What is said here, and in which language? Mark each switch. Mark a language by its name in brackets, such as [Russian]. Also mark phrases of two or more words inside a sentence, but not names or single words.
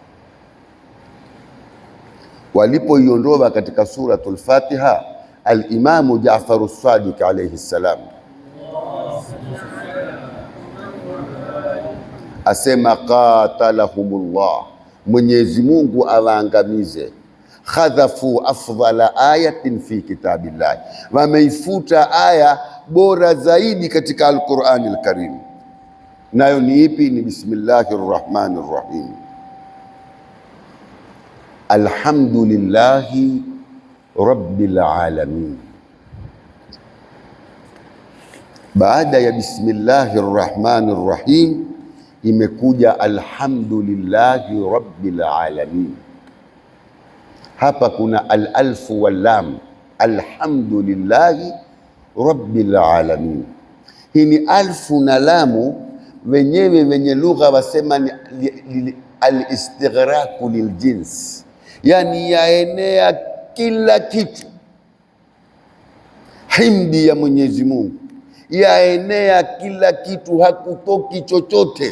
[Swahili] Walipoiondoa katika suratul Fatiha, al-Imamu Jaafar as-Sadiq [Arabic] عليه السلام [Swahili] asema qatalahumullah, Mwenyezi Mungu awaangamize. [Arabic] حذفوا أفضل آية في كتاب الله, [Swahili] wameifuta aya bora zaidi katika Al-Qur'ani Al-Karim. Nayo ni ipi? [Arabic] Ni بسم الله الرحمن الرحيم الحمد لله رب العالمين. [Swahili] Baada ya [Arabic] بسم الله الرحمن الرحيم imekuja الحمد لله رب العالمين. [Swahili] Hapa kuna [Arabic] الألف واللام الحمد لله رب العالمين. [Swahili] Hii ni alfu na lamu, wenyewe wenye lugha wasema ni [Arabic] الاستغراق للجنس, [Swahili] yani yaenea kila kitu. Himdi ya Mwenyezi Mungu yaenea kila kitu, hakutoki chochote.